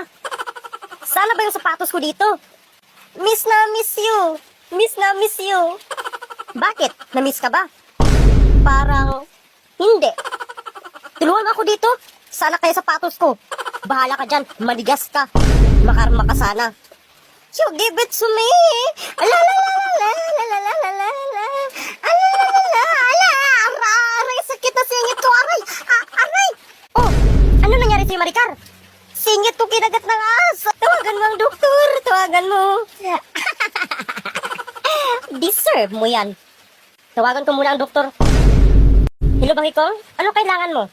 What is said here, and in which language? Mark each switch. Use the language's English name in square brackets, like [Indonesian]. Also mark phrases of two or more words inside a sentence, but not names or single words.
[Filipino] Sana ba yung sapatos ko dito? Miss na miss you. Miss na miss you. Bakit? Na-miss ka ba? Parang hindi. Tulungan mo ako dito. Sana kaya sapatos ko. Bahala ka dyan. Maligas ka. Makarma ka sana. [English] You give it to me. Ala la la la la la la la la. Ala la la la. Ala. [Filipino] Aray, sakit na singit ko. Aray. Aray. Oh, ano nangyari sa'yo, Maricar? Singit ko kinagat ng ahas. Tawagan mo ang doktor. Tawagan mo. Deserve mo yan. Tawagan ko muna ang doktor. Hello, Bangikong? Ano kailangan mo?